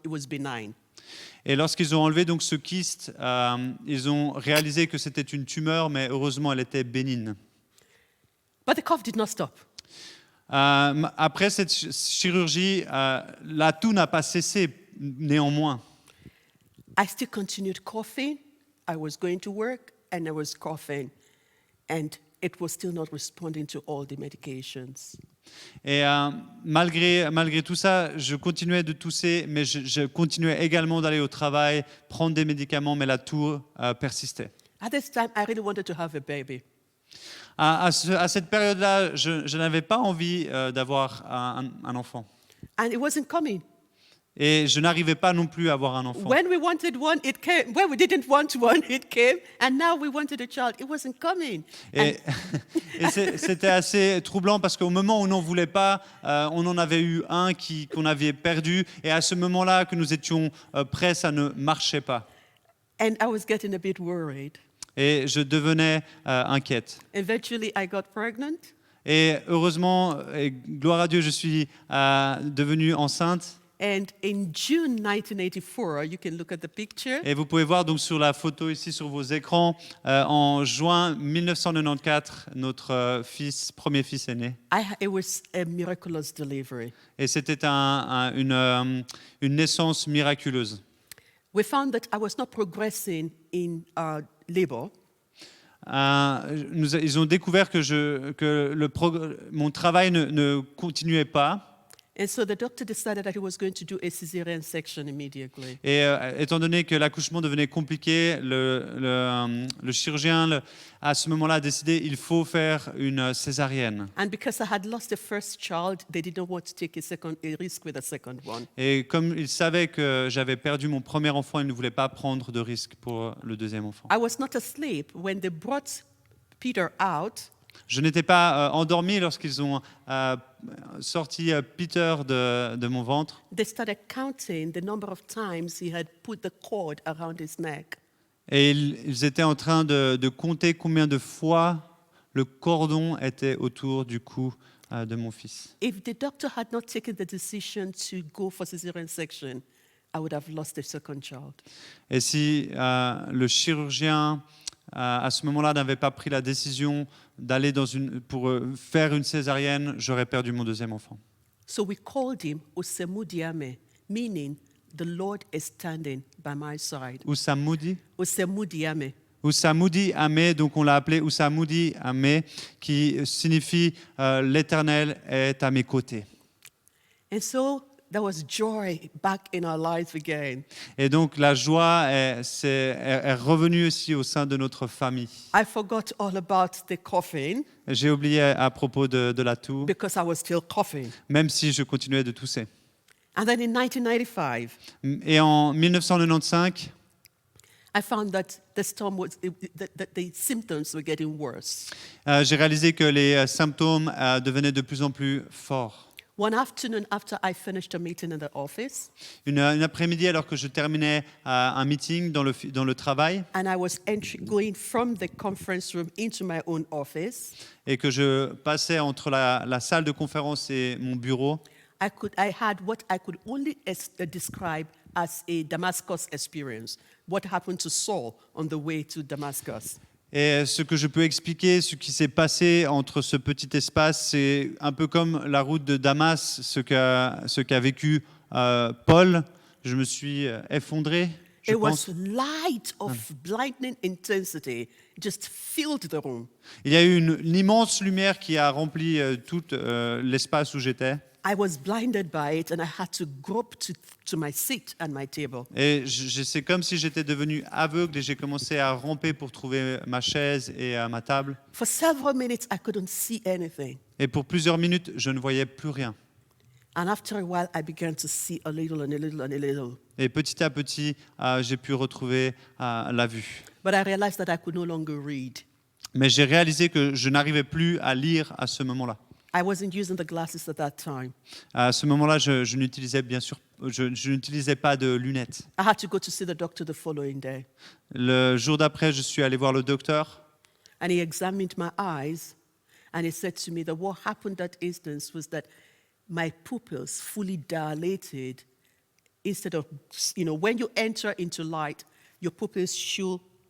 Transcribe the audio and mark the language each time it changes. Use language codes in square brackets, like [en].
[en] It was benign. [fr] Et lorsqu'ils ont enlevé donc ce kyste, ils ont réalisé que c'était une tumeur, mais heureusement elle était bénigne. [en] But the cough did not stop. [fr] Après cette chirurgie, la toux n'a pas cessé néanmoins. [en] I still continued coughing. I was going to work and I was coughing, and it was still not responding to all the medications. [fr] Et malgré tout ça, je continuais de tousser, mais je continuais également d'aller au travail, prendre des médicaments, mais la toux persistait. [en] At this time, I really wanted to have a baby. [fr] À cette période-là, je n'avais pas envie d'avoir un enfant. [en] And it wasn't coming. [fr] Et je n'arrivais pas non plus à avoir un enfant. [en] When we wanted one, it came. When we didn't want one, it came. And now we wanted a child. It wasn't coming. [fr] Et c'était assez troublant parce qu'au moment où on n'en voulait pas, on en avait eu un qu'on avait perdu. Et à ce moment-là, que nous étions prêts, ça ne marchait pas. [en] And I was getting a bit worried. [fr] Et je devenais inquiète. [en] Eventually, I got pregnant. [fr] Et heureusement, et gloire à Dieu, je suis devenue enceinte. [en] And in June 1984, you can look at the picture. [fr] Et vous pouvez voir donc sur la photo ici sur vos écrans, en juin 1994, notre premier fils est né. [en] It was a miraculous delivery. [fr] Et c'était une naissance miraculeuse. [en] We found that I was not progressing in labor. [fr] Ils ont découvert que mon travail ne continuait pas. [en] And so the doctor decided that he was going to do a cesarean section immediately. [fr] Et étant donné que l'accouchement devenait compliqué, le chirurgien, à ce moment-là, a décidé qu'il faut faire une césarienne. [en] And because I had lost the first child, they didn't want to take a risk with a second one. [fr] Et comme il savait que j'avais perdu mon premier enfant, il ne voulait pas prendre de risque pour le deuxième enfant. [en] I was not asleep when they brought Peter out. [fr] Je n'étais pas endormi lorsqu'ils ont sorti Peter de mon ventre. [en] They started counting the number of times he had put the cord around his neck. [fr] Et ils étaient en train de compter combien de fois le cordon était autour du cou de mon fils. [en] If the doctor had not taken the decision to go for cesarean section, I would have lost the second child. [fr] Et si le chirurgien, à ce moment-là, n'avait pas pris la décision d'aller pour faire une césarienne, j'aurais perdu mon deuxième enfant. [en] So we called him Osemudiame, meaning the Lord is standing by my side. [fr] Ousamoudi [en] Osemudiame. [fr] Ousamoudi Amé, donc on l'a appelé Ousamoudi Amé, qui signifie l'Éternel est à mes côtés. [en] And so there was joy back in our lives again. [fr] Et donc la joie est revenue aussi au sein de notre famille. [en] I forgot all about the coughing [fr] J'ai oublié à propos de la toux, [en] because I was still coughing. [fr] même si je continuais de tousser. [en] And then in 1995, [fr] Et en 1995, [en] I found that the symptoms were getting worse. [fr] j'ai réalisé que les symptômes devenaient de plus en plus forts. [en] One afternoon after I finished a meeting in the office, [fr] Une après-midi, alors que je terminais un meeting dans le travail [en] and I was going from the conference room into my own office, [fr] et que je passais entre la salle de conférence et mon bureau, [en] I had what I could only describe as a Damascus experience, what happened to Saul on the way to Damascus. [fr] et ce que je peux expliquer, ce qui s'est passé entre ce petit espace, c'est un peu comme la route de Damas, ce qu'a vécu Paul. Je me suis effondré, je [en] It [fr] pense. [en] was light of blinding intensity, just filled the room. [fr] Il y a eu une immense lumière qui a rempli tout l'espace où j'étais. [en] I was blinded by it and I had to grope to my seat and my table. [fr] Et c'est comme si j'étais devenu aveugle et j'ai commencé à ramper pour trouver ma chaise et ma table. [en] For several minutes, I couldn't see anything. [fr] Et pour plusieurs minutes, je ne voyais plus rien. [en] And after a while, I began to see a little and a little and a little. [fr] Et petit à petit, j'ai pu retrouver la vue. [en] But I realized that I could no longer read. [fr] Mais j'ai réalisé que je n'arrivais plus à lire à ce moment-là. [en] I wasn't using the glasses at that time. [fr] À ce moment-là, je n'utilisais bien sûr, je n'utilisais pas de lunettes. [en] I had to go to see the doctor the following day. [fr] Le jour d'après, je suis allé voir le docteur. [en] And he examined my eyes and he said to me that what happened that instance was that my pupils fully dilated. Instead of, when you enter into light, your pupils should